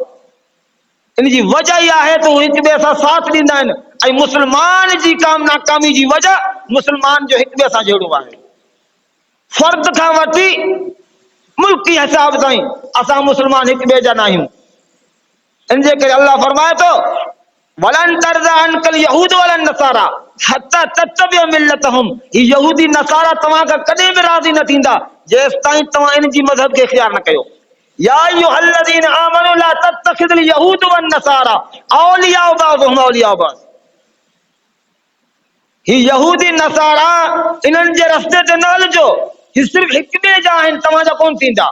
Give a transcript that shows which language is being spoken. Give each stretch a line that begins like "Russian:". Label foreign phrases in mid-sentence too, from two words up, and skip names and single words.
Sindhi: इन जी वजह इहा आहे त हू हिक ॿिए सां साथ ॾींदा आहिनि, ऐं मुसलमान जी नाकामी जी वजह मुसलमान जो हिक ॿिए सां जहिड़ो आहे। फर्द खां वठी मुल्की हिसाब ताईं असां मुसलमान हिक ॿिए जा न आहियूं। इन जे करे अल्लाह फरमाए थो,
Arabic: ولن ترضى عنك اليهود ولا النصارى حتى تتبع ملتهم,
Sindhi: ही यहूदी नसारा तव्हां खां कॾहिं बि राज़ी न थींदा जेसि ताईं तव्हां इन जी मज़हब खे इख्तियार न कयो।
Arabic: يا أيها الذين آمنوا لا تتخذوا اليهود والنصارى أولياء بعضهم أولياء بعض,
Sindhi: ही यहूदी नसारा इन्हनि जे रस्ते ते न हलिजो, ही सिर्फ़ हिक ॿिए जा आहिनि, तव्हांजा कोन थींदा।